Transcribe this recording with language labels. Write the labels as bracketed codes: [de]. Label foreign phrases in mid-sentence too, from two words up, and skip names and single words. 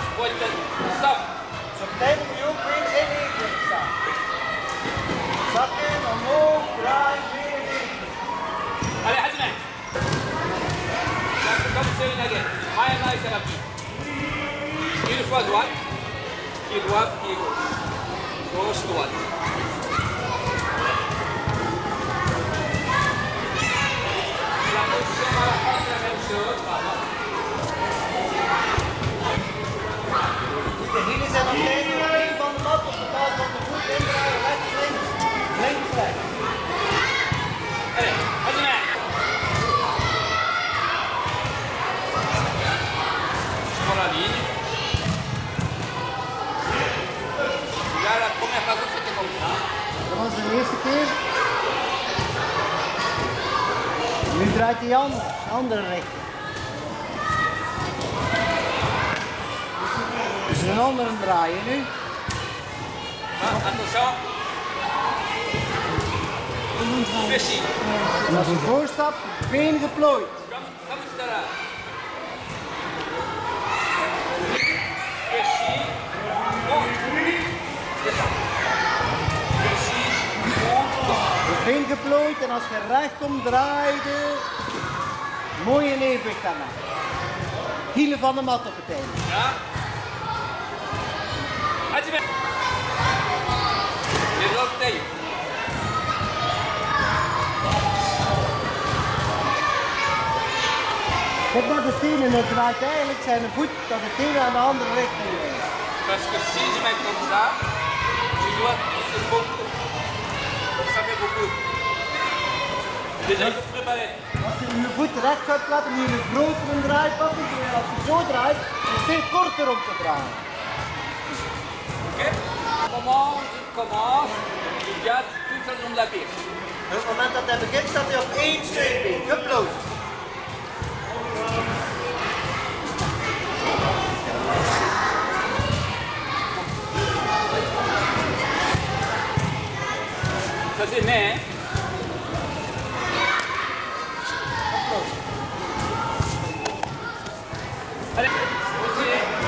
[nl] Stop. Zo meteen moet je ook weer in evenwicht staan. Zakken, omhoog, draai, weer in evenwicht. [fr] Allez, Hajime. Comme c'est une again. Hayama et Saraki. Une fois droite, pied droit, pied gauche. Gauche, droite. La position à la fin, c'est la même chose. [nl] De hielen zijn nog steeds op één van de mat op de bal van de voet indraaien, rechts, links, links, rechts. [fr] Allez, Hajime. Sur la ligne. Là, la première phase, c'était comme ça. [nl] Dat was de eerste keer. Nu draait hij anders, andere richting. Dus een andere draaien nu. [fr] Attention. Fléchis. [nl] En als je voorstapt, been geplooid. [fr] Comme tout à l'heure. Fléchis. Monte. Descends. Fléchis. Monte. [nl] Dus been geplooid en als je recht komt draaide, mooi in evenwicht daarna. Hielen van de mat op het einde. Ja. Hajime. [fr] Les orteils. [nl] Kijk naar de teen en het draait eigenlijk zijn voet dat de teen aan de andere richting is. [fr] Parce que si je mets comme ça, je dois pousser beaucoup. Ça fait beaucoup. Déjà, il faut préparer. [nl] Als je je voet recht gaat laten, moet je een grotere draai pakken. Terwijl als je zo draait, is het veel korter om te draaien. Ok? [fr] Commence, je garde tout le long de la piste. [nl] Dus op het moment dat hij begint, staat hij op één steunbeen, geplooid. [fr] Ça c'est né, hein? Allez, continuez.